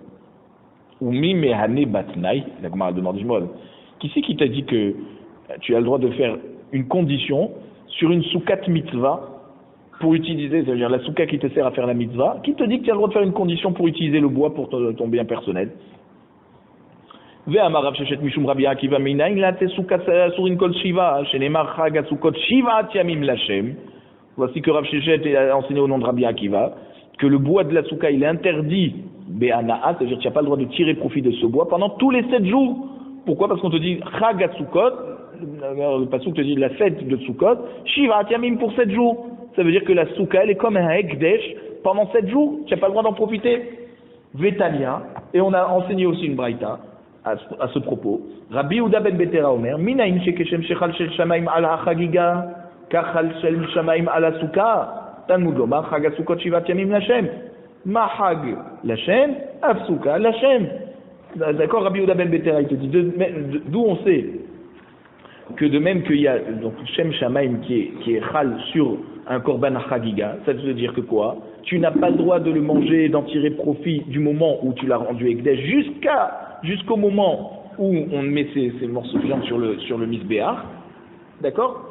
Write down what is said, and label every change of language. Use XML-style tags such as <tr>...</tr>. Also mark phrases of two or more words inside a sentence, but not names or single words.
<arc>ומי מהני בתנאי,</arc> <fr>la Gemara demande, qui c'est qui t'a dit que tu as le droit de faire une condition sur une soukat mitzvah pour utiliser, c'est-à-dire la souka qui te sert à faire la mitzvah, qui te dit que tu as le droit de faire une condition pour utiliser le bois pour ton bien personnel?</fr> <he>ואמר רב ששת משום רבי עקיבא מניין לעטה סוכת אסורין כל שבעה שנאמר חג הסוכות שבעת ימים לשם.</he> <fr>Voici que Rav Shechet a enseigné au nom de Rabbi Akiva que le bois de la souka il est interdit be'ana'a, c'est-à-dire que tu n'as pas le droit de tirer profit de ce bois pendant tous les 7 jours. Pourquoi? Parce qu'on te dit</fr> <he>חג הסוכות,</he> <fr>le pasuk te dit la fête de Sukkot,</fr> <he>שבעת ימים</he> <fr>pour 7 jours. Ça veut dire que la souka elle est comme un Hekdesh pendant 7 jours, tu n'as pas le droit d'en profiter. Vetania, et on a enseigné aussi une braïta à ce propos.</fr> <he>רבי יהודה בן בתירא אומר מניין שכשם שחל שם שמים על החגיגה כך חל שם שמים על הסוכה תלמוד לומר חג הסוכות שבעת ימים לכם. מה חג לכם אף סוכה לכם.</he> <fr>D'accord, Rabbi Yehuda ben Betera, il te dit, d'où on sait que de même qu'il y a donc</fr> <he>שם שמים</he> <fr>qui est chal sur un</fr> <he>קרבן חגיגה,</he> <fr>ça veut dire que quoi? Tu n'as pas le droit de le manger et d'en tirer profit du moment où tu l'as rendu Ekdesh jusqu'au moment où on met ces morceaux de viande sur le misbéar, d'accord?</fr>